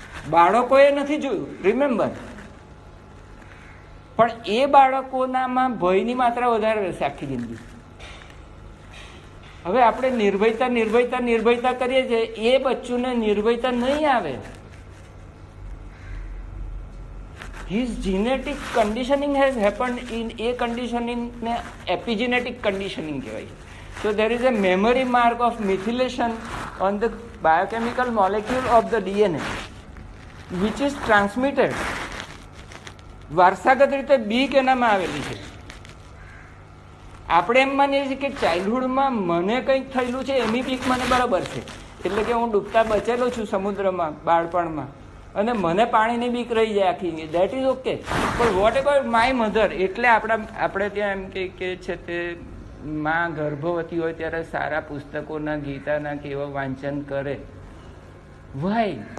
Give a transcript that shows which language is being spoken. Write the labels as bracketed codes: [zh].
[gu] બાળકોએ નથી જોયું, રિમેમ્બર, પણ એ બાળકોનામાં ભયની માત્રા વધારે રહેશે આખી જિંદગી. હવે આપણે નિર્ભયતા નિર્ભયતા નિર્ભયતા કરીએ છીએ, એ બચ્ચુને નિર્ભયતા નહીં આવે. [en] His genetic conditioning has happened in a conditioning ને epigenetic conditioning કહેવાય. So there is a memory mark of methylation on the biochemical molecule of the DNA which is transmitted. [gu] વારસાગત રીતે બીક એનામાં આવેલી છે. આપણે એમ માનીએ છીએ કે ચાઇલ્ડહુડમાં મને કંઈક થયેલું છે એની બીક મને બરાબર છે, એટલે કે હું ડૂબતા બચેલો છું સમુદ્રમાં બાળપણમાં અને મને પાણીની બીક રહી જાય આખી, [en] That is okay. [gu] પણ [en] What about my mother? [gu] એટલે આપણે ત્યાં એમ કે છે તે માં ગર્ભવતી હોય ત્યારે સારા પુસ્તકોના ગીતાના કેવા વાંચન કરે. વાય?